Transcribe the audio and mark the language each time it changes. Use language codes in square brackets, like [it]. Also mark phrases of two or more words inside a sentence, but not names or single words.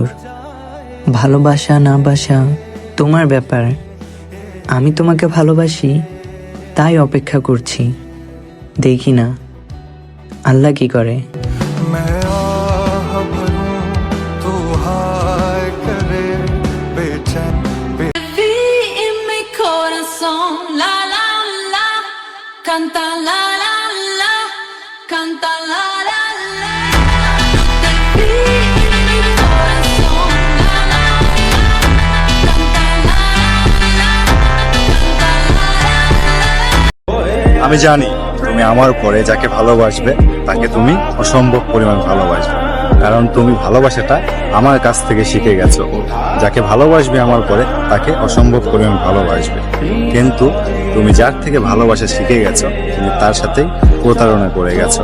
[bn] ভালোবাসা না বাসা তোমার ব্যাপার। আমি তোমাকে ভালোবাসি, তাই অপেক্ষা করছি। দেখি না আল্লাহ কি করে। [es] Vi en mi corazón, la la la, canta la la la, canta la la la. Te vi en mi corazón, la la la, canta la la la, canta la la la. [bn] আমি জানি তুমি আমার পরে যাকে ভালোবাসবে তাকে তুমি অসম্ভব পরিমাণ ভালোবাসবে, কারণ তুমি ভালোবাসাটা আমার কাছ থেকে শিখে গেছো। যাকে ভালোবাসবে আমার পরে তাকে অসম্ভব পরিমাণ ভালোবাসবে, কিন্তু তুমি যার থেকে ভালোবাসা শিখে গেছো তুমি তার সাথেই প্রতারণা করে গেছো।